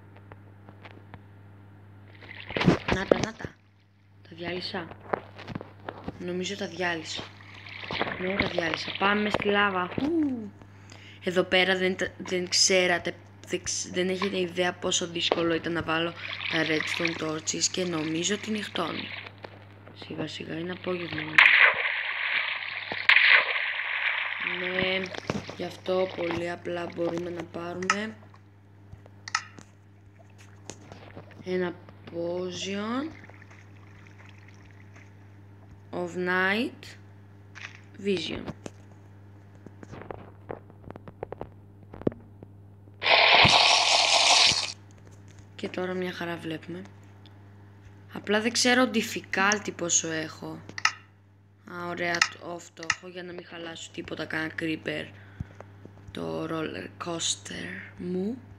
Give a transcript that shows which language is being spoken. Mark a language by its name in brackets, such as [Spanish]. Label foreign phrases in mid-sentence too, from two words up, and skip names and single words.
[Greek] Να τα. Τα διάλυσα. Νομίζω τα διάλυσα. Ναι, τα διάλυσα. Πάμε στη λάβα. Εδώ πέρα δεν ξέρατε, δεν έχετε ιδέα πόσο δύσκολο ήταν να βάλω τα [English] redstone torches [Greek] και νομίζω ότι νυχτώνει. Σιγά σιγά, είναι απόγευμα. Ναι, γι' αυτό πολύ απλά μπορούμε να πάρουμε ένα [English] potion of night vision. [Greek] Και τώρα μια χαρά βλέπουμε. Απλά δεν ξέρω difficulty πόσο έχω. Ωραία, off το έχω για να μην χαλάσω τίποτα, κανένα creeper το [English] roller coaster [Greek] μου.